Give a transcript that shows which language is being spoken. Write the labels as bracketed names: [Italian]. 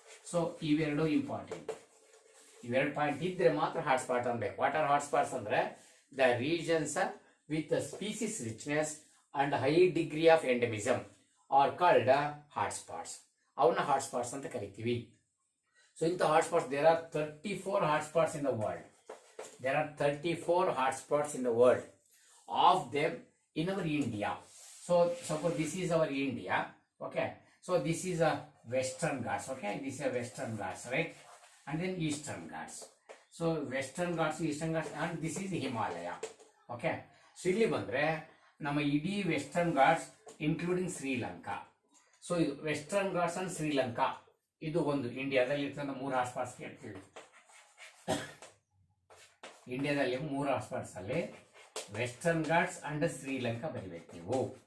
[Kannada] So ಇವೆರಡು important. ಇವೆರಡು point ಇದ್ರೆ ಮಾತ್ರ ಹಾಟ್ಸ್ಪಾಟ್ ಅನ್ಬೇಕು. [English] What are hotspots ಅಂದ್ರೆ the regions with species richness and high degree of endemism are called hotspots. [Kannada] ಅವನ್ನ ಹಾಟ್ಸ್ಪಾಟ್ಸ್ ಅಂತ ಕರಿತೀವಿ. [English] So ಇಂಥ hotspots, there are 34 hotspots in the world. There are 34 hotspots in the world. Of them in our India. So suppose this is our India. Okay. So this is a Western Ghats. Okay. This is a Western Ghats, right? And then Eastern Ghats. So Western Ghats, Eastern Ghats, and this is Himalaya. Okay. [Kannada] So ಇಲ್ಲಿ ಬಂದ್ರೆ ನಮ್ಮ ಇಡೀ western Ghats including Sri Lanka. So western Ghats and Sri Lanka ಇದು ಒಂದು ಇಂಡಿಯಾದಲ್ಲಿ ಇರ್ತಕ್ಕಂಥ 3 hotspots ಕೇಳ್ತೀವಿ. ಇಂಡಿಯಾದಲ್ಲಿ 3 ಹಾಟ್ಸ್ಪಾಟ್ಸ್ ಅಲ್ಲಿ ವೆಸ್ಟರ್ನ್ ಘಾಟ್ಸ್ ಅಂಡ್ ಶ್ರೀಲಂಕಾ ಬರೀಬೇಕು ನೀವು.